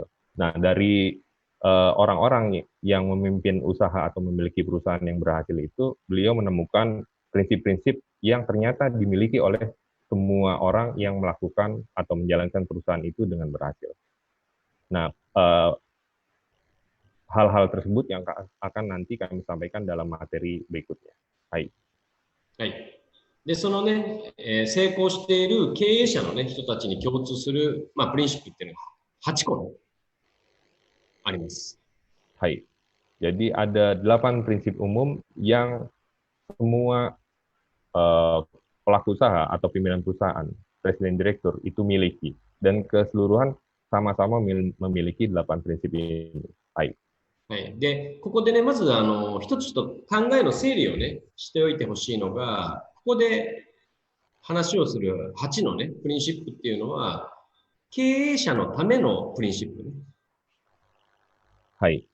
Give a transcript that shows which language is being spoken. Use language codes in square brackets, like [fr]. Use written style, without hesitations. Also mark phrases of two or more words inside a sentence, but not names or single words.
[id] Nah, dari orang-orang yang memimpin usaha atau memiliki perusahaan yang berhasil itu, beliau menemukan prinsip-prinsip yang ternyata dimiliki oleh semua orang yang melakukan atau menjalankan perusahaan itu dengan berhasil. Nah, hal-hal tersebut yang akan nanti kami sampaikan dalam materi berikutnya. [ja] Hai. はい。で、そのね、成功している経営者のね、人たちに共通する、プリンシップっていうのが8個ね、あります。 Hai. [id] Jadi ada 8 prinsip umum yang semua pelaku usaha atau pimpinan perusahaan, presiden direktur itu miliki. Dan keseluruhan sama-sama memiliki 8 prinsip ini. [ja] Hai. はい。で、ここでね、まず、一つちょっと考えの整理をね、しておいてほしいのが、ここで話をする8のね、プリンシップっていうのは、経営者のためのプリンシップね。はい。